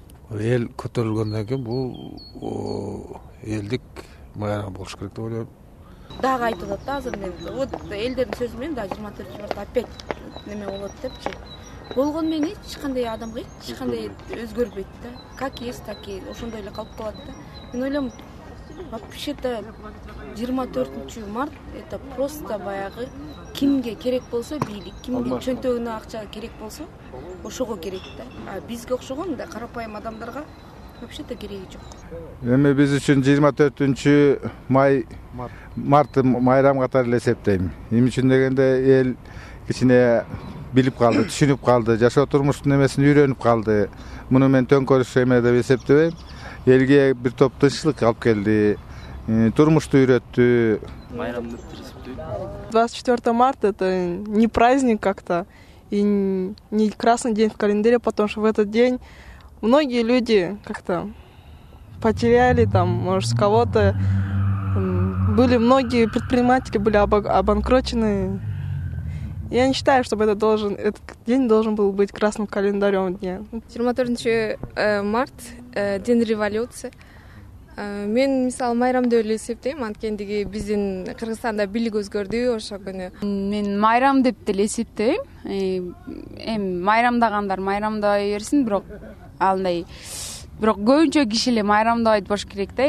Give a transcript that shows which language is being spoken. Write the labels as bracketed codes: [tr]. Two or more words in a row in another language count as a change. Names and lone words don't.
[ky] эл көтөрүлгөндөн кийин бул элдик майрам болуш керек деп ойлойм. Дагы айтып атат да азыр мен. Вот элдердин сөзү менен да 24-март опять неме болот депчи. Болгону менен эч кандай адамга эч кандай өзгөрбөйт да. [ru] Как есть, так и [ky] ошондой эле калып калат да. Мен ойлойм, [ru] вообще-то 24 март это просто [ky] баягы кимге керек болсо бийлик, кимдин чөнтөгүнө акча керек болсо ошого керек да. А бизге окшогон мындай карапайым адамдарга вообще-то кереги жок. Эми биз үчүн 24 март майрам катары эле эсептейм. Эмне үчүн дегенде эл кичине билип калды, түшүнүп калды, жашоо турмуштун эмесин үйрөнүп калды. Муну мен төңкөрүш эме деп эсептебейм. Элге бир топ тынччылык алып келди, турмушту үйрөттү. Майрамды эсептейм. [ru] 24 марта это не праздник как-то и не красный день в календаре, потому что в этот день многие люди как-то потеряли, там, может, с кого-то были многие предприниматели были обанкрочены. Я не считаю, чтобы этот день должен был быть красным календарем дня. 24 март день революции. [ky] Мен мисалы майрам деп эле эсептейм, анткендиги биздин Кыргызстанда бийлик өзгөрдү ошол күнү. Мен майрам деп деле эсептейм. Эми майрамдагандар майрамдай берсин, бирок көбүнчө киши эле майрамдабайт болуш керек да.